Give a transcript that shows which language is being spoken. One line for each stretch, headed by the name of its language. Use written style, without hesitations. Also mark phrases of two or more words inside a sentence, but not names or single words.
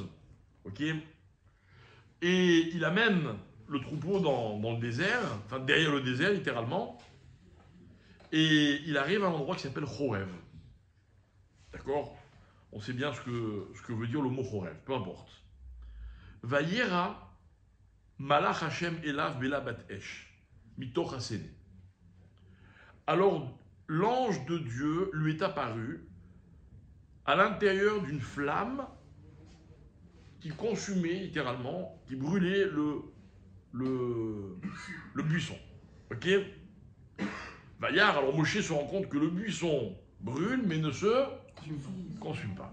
French: Ok? Et il amène le troupeau dans le désert, enfin derrière le désert littéralement. Et il arrive à un endroit qui s'appelle Chorev. D'accord? On sait bien ce que veut dire le mot Chorev, peu importe.
Hebrew: וירא מלאך השם אליו בלבת אש, מתוך הסנה.
French: Alors l'ange de Dieu lui est apparu à l'intérieur d'une flamme qui consumait littéralement, qui brûlait le buisson. Ok? Vayar, alors Moshe se rend compte que le buisson brûle mais ne se consume pas.